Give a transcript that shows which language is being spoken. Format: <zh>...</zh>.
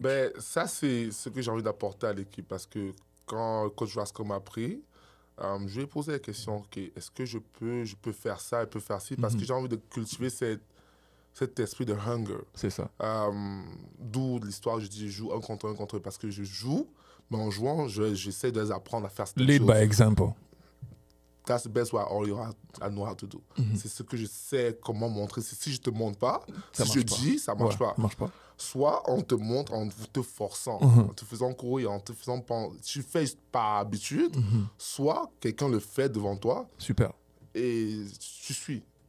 <fr>Ben, ça, c'est ce que j'ai envie d'apporter à l'équipe. Parce que quand le coach Vasco m'a pris, je lui ai posé la question, okay, est-ce que je peux faire ça, je peux faire ci? Parce que j'ai envie de cultiver cet esprit de hunger. C'est ça. D'où l'histoire, je dis, je joue un contre un, parce que je joue, mais en jouant, j'essaie de les apprendre à faire cette chose.</fr> <en>Lead by example. That's the best way I know how to do.</en> <fr>C'est ce que je sais comment montrer. Si je ne te montre pas, si je dis, ça ne marche pas. Soit on te montre en te forçant, en te faisant courir, en te faisant penser. Tu fais par habitude, soit quelqu'un le fait devant toi. Super. Et tu suis.</fr>